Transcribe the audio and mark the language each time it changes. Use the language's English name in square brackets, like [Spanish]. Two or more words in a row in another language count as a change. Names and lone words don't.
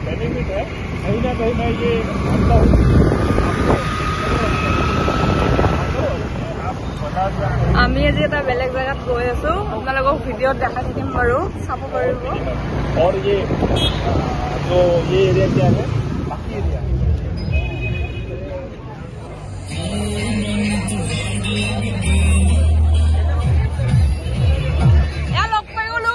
[Hindi] कहीं ना कहीं मैं ये मानता हूँ [Assamese] আমি আজি এটা বেলেগ জায়গাত গৈ আছো আপোনালোকক ভিডিঅ'ত দেখাই থাকিম বাৰু চাব পাৰিব [Hindi] और ये जो ये एरिया क्या है बाकी एरिया या लग पाই গলো